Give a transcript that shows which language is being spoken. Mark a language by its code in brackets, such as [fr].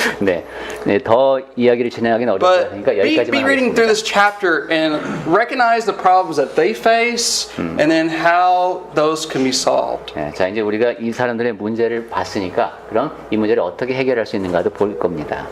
[ko] 네, 더 이야기를 진행하기는 [en] But [ko] 어렵으니까 [en] be [ko] 여기까지만 [en] reading [ko] 하겠습니다. [en] through this chapter and recognize the problems that they face and then how those can be solved. [ko] 네, 자 이제 우리가 이 사람들의 문제를 봤으니까 그럼 이 문제를 어떻게 해결할 수 있는가도 볼 겁니다.